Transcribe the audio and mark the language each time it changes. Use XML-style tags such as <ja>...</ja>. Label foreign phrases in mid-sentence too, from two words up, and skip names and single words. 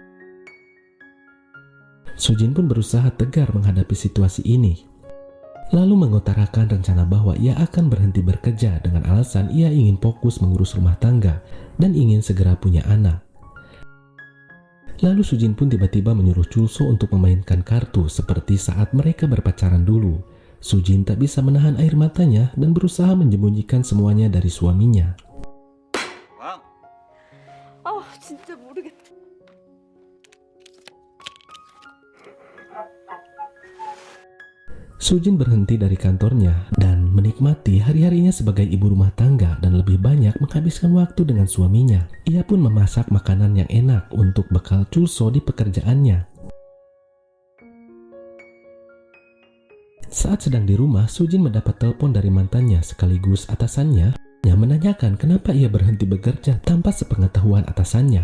<id>Sujin pun berusaha tegar menghadapi situasi ini, lalu mengutarakan rencana bahwa ia akan berhenti bekerja dengan alasan ia ingin fokus mengurus rumah tangga dan ingin segera punya anak. Lalu Sujin pun tiba-tiba menyuruh Chulso untuk memainkan kartu seperti saat mereka berpacaran dulu. Sujin tak bisa menahan air matanya dan berusaha menyembunyikan semuanya dari suaminya.</id> <ko>진짜 모르겠다.</ko> <id>Sujin berhenti dari kantornya dan menikmati hari-harinya sebagai ibu rumah tangga dan lebih banyak menghabiskan waktu dengan suaminya. Ia pun memasak makanan yang enak untuk bekal Chulso di pekerjaannya. Saat sedang di rumah, Sujin mendapat telepon dari mantannya sekaligus atasannya yang menanyakan kenapa ia berhenti bekerja tanpa sepengetahuan atasannya.</id>